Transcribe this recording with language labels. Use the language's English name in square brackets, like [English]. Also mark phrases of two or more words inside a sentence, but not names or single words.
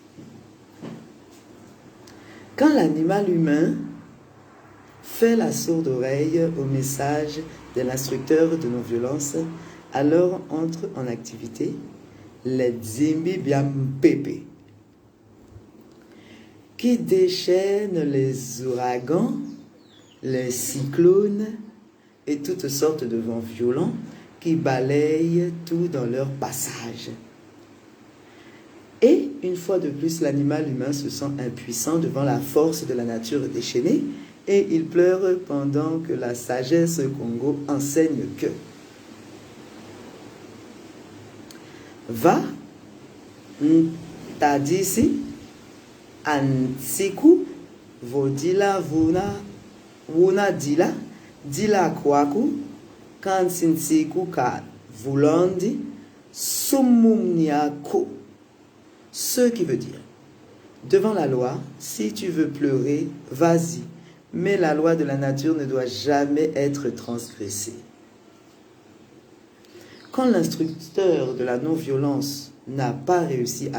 [French] Quand l'animal humain fait la sourde oreille au message de l'instructeur de non-violence, alors entre en activité les Tsimbi Biampepe, qui déchaînent les ouragans, les cyclones et toutes sortes de vents violents qui balayent tout dans leur passage. Et une fois de plus, l'animal humain se sent impuissant devant la force de la nature déchaînée et il pleure pendant que la sagesse Congo enseigne que [Kongo] va ntadisi ansiku vodila vuna dila kwaku kansinsiku ka vulondi sumumniako. [French] Ce qui veut dire, devant la loi, si tu veux pleurer, vas-y, mais la loi de la nature ne doit jamais être transgressée. Quand l'instructeur de la non-violence n'a pas réussi à